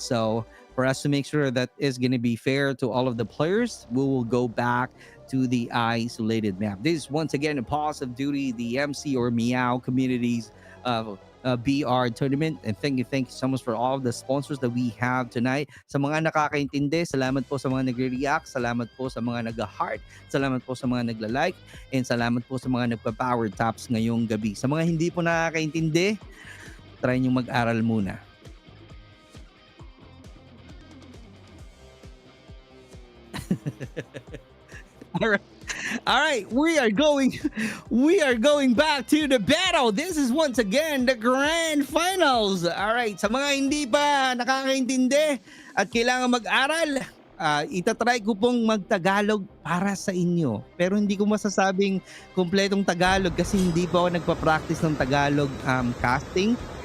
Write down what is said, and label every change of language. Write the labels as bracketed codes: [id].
[en] So for us to make sure that it's gonna be fair to all of the players, we will go back to the isolated map. This is once again a Pause of Duty, the MC or Meow communities BR tournament. And thank you so much for all the sponsors that we have tonight. [tl] Sa mga nakakaintindi, salamat po sa mga nagre-react, salamat po sa mga nag-heart, salamat po sa mga nagla-like, and salamat po sa mga nagpa-power taps ngayong gabi. Sa mga hindi po nakakaintindi, try nyo mag-aral muna. [en] All right, we are going back to the battle. This is once again the grand finals. [tl] All right, sa mga hindi pa nakakaintindi at kailangan mag-aral, itatry ko pong mag-Tagalog para sa inyo. Pero hindi ko masasabing kompletong Tagalog kasi hindi pa ako nagpa-practice ng Tagalog casting.